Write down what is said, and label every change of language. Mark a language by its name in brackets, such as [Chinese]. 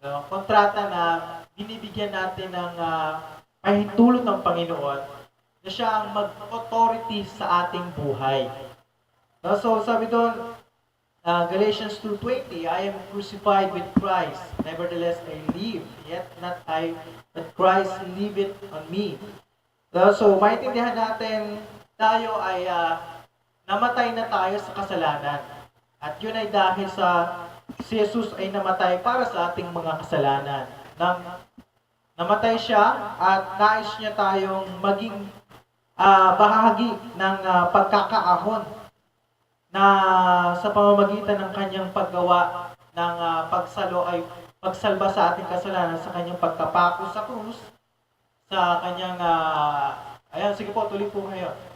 [Filipino] Kontrata na binibigyan natin ng pahintulot ng Panginoon na siya ang mag-authority sa ating buhay. [English] So [Filipino] sabi doon, [English] Galatians 2:20, I am crucified with Christ, nevertheless I live, yet not I, but Christ liveth on me. [Filipino] So maintindihan natin, tayo ay namatay na tayo sa kasalanan. At yun ay dahil si Jesus ay namatay para sa ating mga kasalanan. Namatay siya at nais niya tayong maging bahagi ng pagkakaahon na sa pamamagitan ng kanyang paggawa ng pagsalba sa ating kasalanan sa kanyang pagkapako sa krus, sa kanyang ayan, sige po, tuloy po kayo.